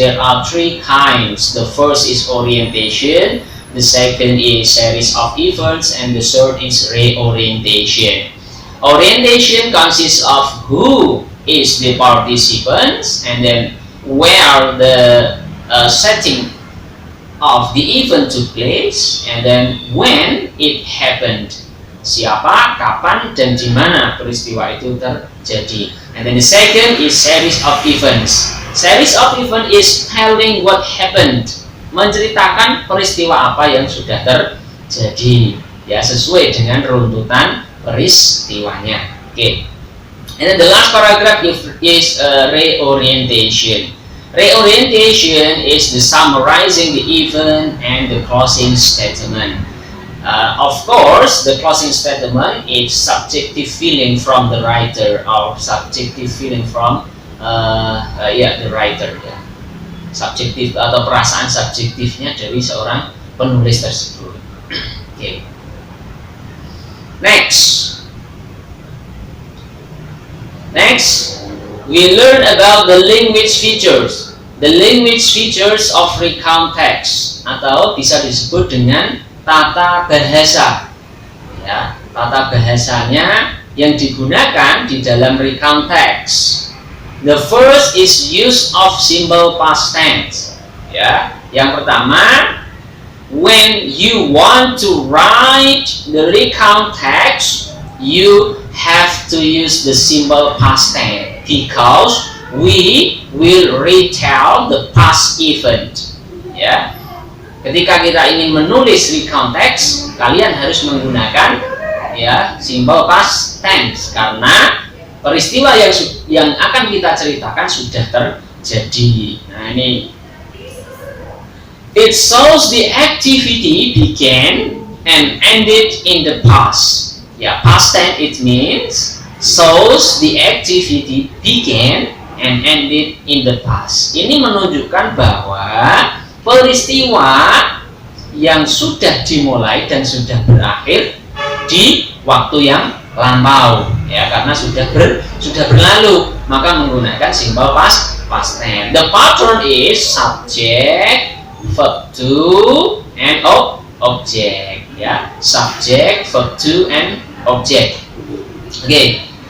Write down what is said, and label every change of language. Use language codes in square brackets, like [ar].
[en] There are three kinds. The first is orientation, the second is series of events, and the third is reorientation. Orientation consists of who is the participants, and then where the setting of the event took place, and then when it happened. [id] Siapa, kapan, dan di mana peristiwa itu terjadi. [en] And then the second is series of events. Series of event is telling what happened, [id] menceritakan peristiwa apa yang sudah terjadi, ya, sesuai dengan runtutan peristiwanya. [en] Okay. And then the last paragraph is reorientation. Reorientation is the summarizing the event and the closing statement. Of course, the closing statement is subjective feeling from the writer or subjective feeling from the writer. [id] Ya. Subjektif atau perasaan subjektifnya dari seorang penulis tersebut. [en] Okay. Next, we learn about the language features. The language features of recount text, [id] atau bisa disebut dengan tata bahasa. Ya, tata bahasanya yang digunakan di dalam recount text. [en] The first is use of simple past tense. [id] Ya, yang pertama, [en] when you want to write the recount text, you have to use the simple past tense because we will retell the past event. Ya. [id] Ketika kita ingin menulis recount text, kalian harus menggunakan ya simple past tense karena peristiwa yang akan kita ceritakan sudah terjadi. [en] Nah ini, it shows the activity began and ended in the past. Ya, past tense it means shows the activity began and ended in the past. [id] Ini menunjukkan bahwa peristiwa yang sudah dimulai dan sudah berakhir di waktu yang lampau, ya, karena sudah berlalu, maka menggunakan simple past tense. [en] The pattern is subject, verb to, and object, ya, subject, verb to, and object. Okay.